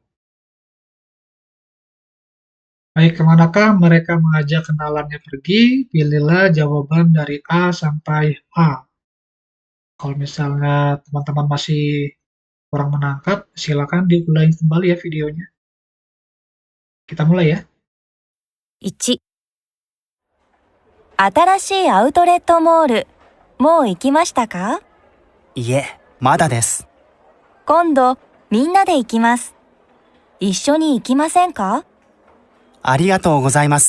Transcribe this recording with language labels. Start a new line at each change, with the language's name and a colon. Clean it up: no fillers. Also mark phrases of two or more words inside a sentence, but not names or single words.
Indonesian: Baik, kemanakah mereka mengajak kenalannya pergi? Pilihlah jawaban dari A sampai A. Kalau misalnya teman-teman masih kurang menangkap, silakan diulangi kembali ya videonya. Kita mulai ya.
Japanese: 1、新しいアウトレットモール、もう行きましたか？いえ、まだです。今度、みんなで行きます。一緒に行きませんか？ありがとうございます。